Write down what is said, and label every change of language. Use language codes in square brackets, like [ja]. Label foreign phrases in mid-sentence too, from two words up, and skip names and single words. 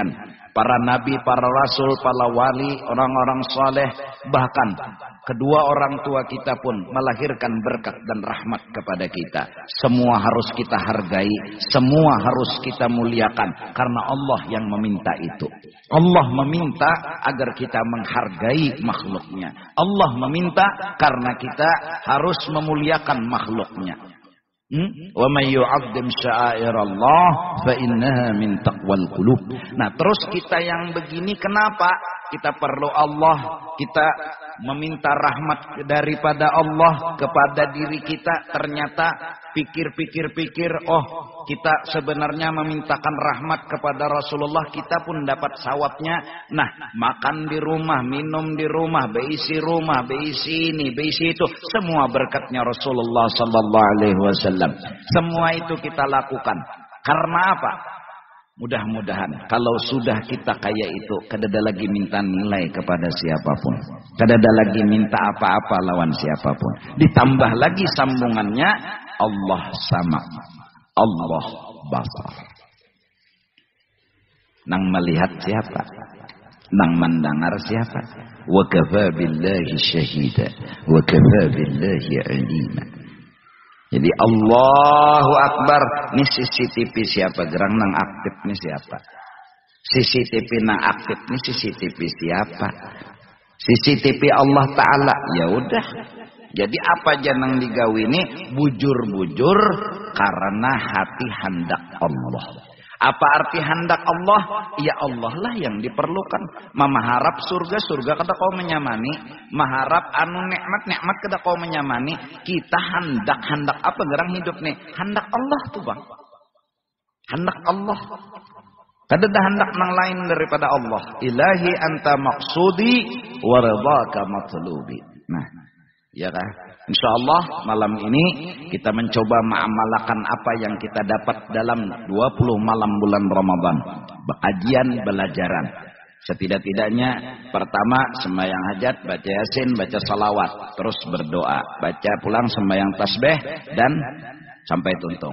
[id] Para nabi, para rasul, para wali, orang-orang saleh, bahkan kedua orang tua kita pun melahirkan berkat dan rahmat kepada kita. Semua harus kita hargai, semua harus kita muliakan karena Allah yang meminta itu. Allah meminta agar kita menghargai makhluknya. Allah meminta karena kita harus memuliakan makhluknya. [ar] ومن يعظم شعائر الله فإنها من تقوى القلوب. [id] Nah, terus kita yang begini kenapa? Kita perlu Allah, kita meminta rahmat daripada Allah kepada diri kita, ternyata pikir-pikir, oh kita sebenarnya memintakan rahmat kepada Rasulullah, kita pun dapat sawabnya. [bjn] Nah, makan di rumah, minum di rumah, beisi rumah, beisi ini, beisi itu, semua berkatnya Rasulullah [ar] صلى الله عليه وسلم. [id] Semua itu kita lakukan. Karena apa? Mudah-mudahan kalau sudah kita kayak itu, kadada lagi minta nilai kepada siapapun, kadada lagi minta apa-apa lawan siapapun. Ditambah lagi sambungannya, Allah sama, Allah basar. Nang melihat siapa? Nang mendengar siapa? [ar] وكفى بالله شهيدا وكفى بالله عليما. [id] Jadi Allahu Akbar, ini CCTV siapa? Gerang nang aktif ini siapa? CCTV nang aktif ini CCTV siapa? CCTV Allah Ta'ala. Ya udah. [bjn] Jadi apa janang digawi ini? Bujur-bujur karena hati hendak Allah. [id] Apa arti hendak Allah? [bjn] Ya Allah lah yang diperlukan. Memaharap surga, surga kada kau menyamani. Maharap anu nikmat, nikmat kada kau menyamani. Kita hendak apa gerang hidup nih? Hendak Allah tuh bang. Hendak Allah. Kada ada hendak nang lain daripada Allah. [ar] إلهي أنت مقصودي ورضاك مطلوبي. [id] Nah, ya kan? Insyaallah malam ini kita mencoba mengamalkan apa yang kita dapat dalam 20 malam bulan Ramadan. Kajian belajaran. Setidak-tidaknya pertama sembahyang hajat, baca yasin, baca salawat, terus berdoa, baca pulang sembahyang tasbih dan sampai tuntung.